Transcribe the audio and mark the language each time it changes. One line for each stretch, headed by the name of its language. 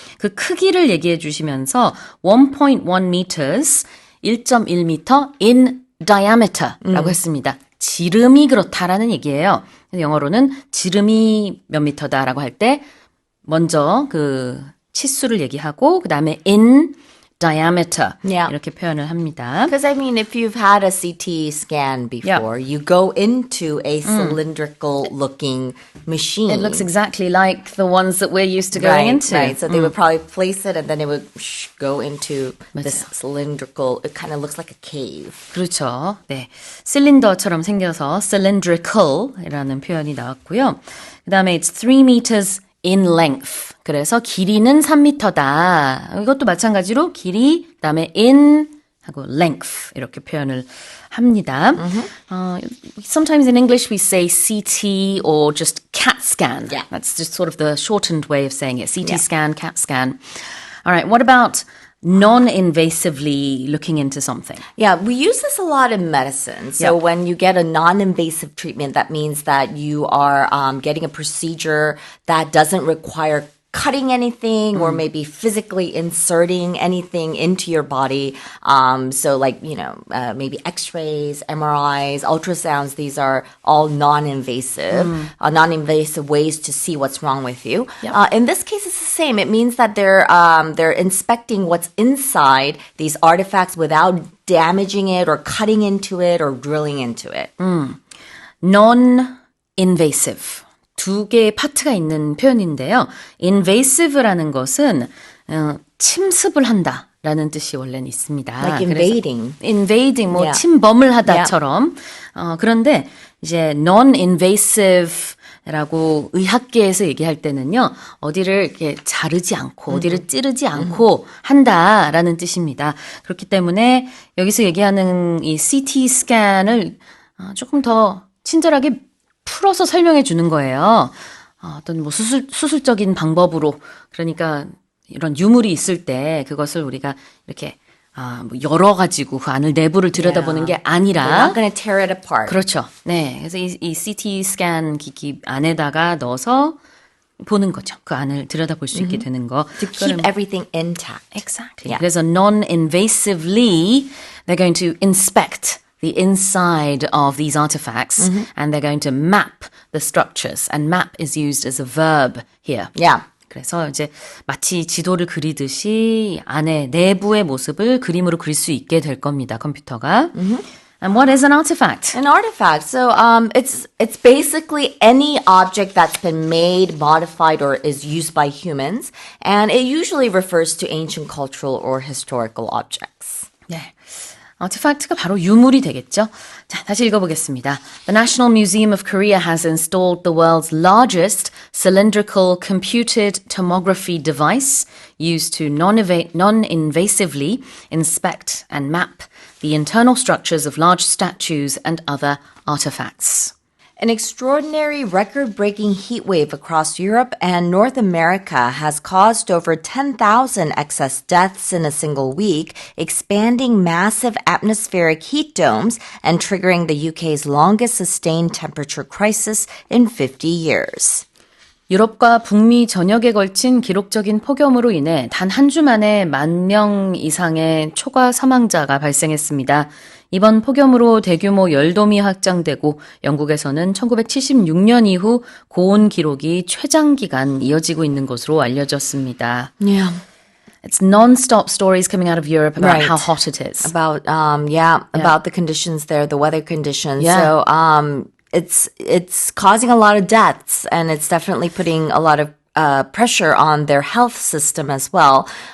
Korean: 그 크기를 얘기해 주시면서
English: 1.1 meters, 1.1m in diameter
Korean: 라고 했습니다. 지름이 그렇다라는 얘기예요. 영어로는 지름이 몇 미터다라고 할 때 먼저 그 치수를 얘기하고 그 다음에
English: in diameter
Korean: 이렇게 표현을 합니다.
English: Because I mean, if you've had a CT scan before, you go into a cylindrical looking machine. It looks exactly like the ones that we're used to going into. Right. So they would probably place it and then it would go into this cylindrical, it kind of looks like a cave.
Korean: 그렇죠. 네. 실린더처럼 생겨서 cylindrical이라는 표현이 나왔고요. 그 다음에
English: it's 3 meters in length.
Korean: 그래서 길이는 3m다. 이것도 마찬가지로 길이, 그다음에 in 하고 length 이렇게 표현을 합니다.
English: Sometimes in English we say CT or just CAT scan. Yeah. That's just sort of the shortened way of saying it. CT scan, CAT scan. All right, what about non-invasively looking into something? Yeah, we use this a lot in medicine. So when you get a non-invasive treatment, that means that you are getting a procedure that doesn't require cutting anything or maybe physically inserting anything into your body. So like, maybe x-rays, MRIs, ultrasounds, these are all non-invasive ways to see what's wrong with you. Yep. In this case, it's the same. It means that they're inspecting what's inside these artifacts without damaging it or cutting into it or drilling into it. Non-invasive.
Korean: 두 개의 파트가 있는 표현인데요. invasive라는 것은 침습을 한다라는 뜻이 원래는 있습니다.
English: Like invading.
Korean: invading, 뭐 침범을 하다처럼. 그런데 이제 non-invasive라고 의학계에서 얘기할 때는요. 어디를 이렇게 자르지 않고 어디를 찌르지 않고 한다라는 뜻입니다. 그렇기 때문에 여기서 얘기하는 이 CT 스캔을 조금 더 친절하게 풀어서 설명해 주는 거예요. 어떤 뭐 수술적인 방법으로. 그러니까 이런 유물이 있을 때 그것을 우리가 이렇게 열어가지고 그 안을 내부를 들여다보는 게 아니라.
English: We're not going to tear it apart.
Korean: 그렇죠. 네. 그래서 이 CT 스캔 기기 안에다가 넣어서 보는 거죠. 그 안을 들여다볼 수 있게 되는 거.
English: To keep everything intact. Exactly. Yeah.
Korean: 그래서
English: non-invasively they're going to inspect the inside of these artifacts, and they're going to map the structures. And map is used as a verb here. Yeah.
Korean: 그래서 이제 마치 지도를 그리듯이 안에 내부의 모습을 그림으로 그릴 수 있게 될 겁니다. 컴퓨터가.
English: And what is an artifact? An artifact. So it's basically any object that's been made, modified, or is used by humans, and it usually refers to ancient cultural or historical objects.
Korean: 네. 아티팩트가 바로 유물이 되겠죠. 자, 다시 읽어보겠습니다.
English: The National Museum of Korea has installed the world's largest cylindrical computed tomography device used to non-invasively inspect and map the internal structures of large statues and other artifacts. An extraordinary record-breaking heat wave across Europe and North America has caused over 10,000 excess deaths in a single week, expanding massive atmospheric heat domes and triggering the UK's longest sustained temperature crisis in 50 years.
Korean: 유럽과 북미 전역에 걸친 기록적인 폭염으로 인해 단 한 주 만에 10,000명 이상의 초과 사망자가 발생했습니다. 이번 폭염으로 대규모 열돔이 확장되고 영국에서는 1976년 이후 고온 기록이 최장기간 이어지고 있는 것으로 알려졌습니다.
English: Yeah. It's non-stop stories coming out of Europe about how hot it is. About the conditions there, the weather conditions. Yeah. So it's causing a lot of deaths, and it's definitely putting a lot of pressure on their health system as well.